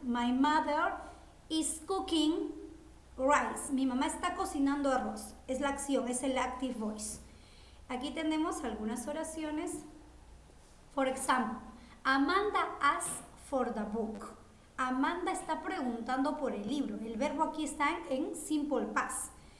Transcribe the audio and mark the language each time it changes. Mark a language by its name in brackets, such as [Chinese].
[English] My mother is cooking rice. [Spanish] Mi mamá está cocinando arroz. Es la acción, es el active voice. Aquí tenemos algunas oraciones. [English] For example, Amanda asks for the book. [Spanish] Amanda está preguntando por el libro. El verbo aquí está en simple past.